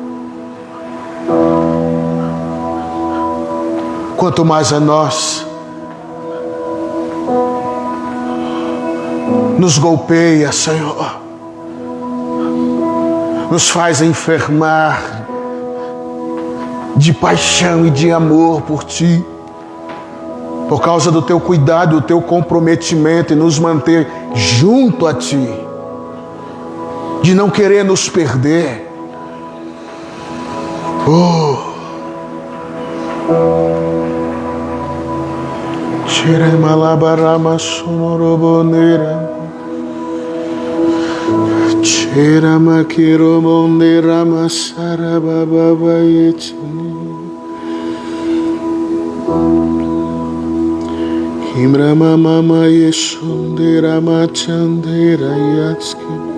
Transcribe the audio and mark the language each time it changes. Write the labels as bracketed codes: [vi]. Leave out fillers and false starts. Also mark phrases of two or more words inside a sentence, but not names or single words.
[pt] Quanto mais a nós, nos golpeia, Senhor, nos faz enfermar de paixão e de amor por Ti, por causa do Teu cuidado, do Teu comprometimento em nos manter junto a Ti, de não querer nos perder. Oh! Tira malabarama sonorobonera. Tira makirobonera masarababa yetini. Himrama mama yeshundera machandera yatski.